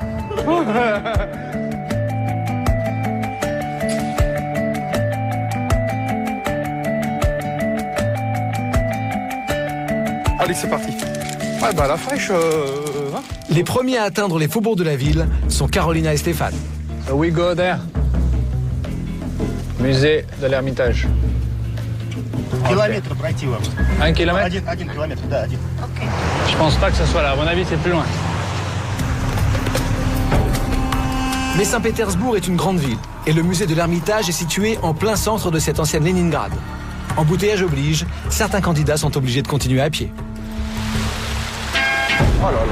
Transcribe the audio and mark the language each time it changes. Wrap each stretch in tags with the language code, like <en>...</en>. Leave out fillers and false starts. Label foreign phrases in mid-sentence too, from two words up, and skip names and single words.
<fr>Allez, c'est parti. Ouais, bah la fraîche. Hein. Les premiers à atteindre les faubourgs de la ville sont Carolina et Stéphane.</fr> <en>So we go there.</en> <fr>Musée de l'Ermitage.</fr> <ru>Километр пройти вам.</ru> <fr>1 kilomètre?</fr> <ru>Один километр, да, один.</ru> <fr>Je pense pas que ce soit là. À mon avis, c'est plus loin. Mais Saint-Pétersbourg est une grande ville et le musée de l'Ermitage est situé en plein centre de cette ancienne Léningrad. Embouteillage oblige, certains candidats sont obligés de continuer à pied. Oh là là.</fr>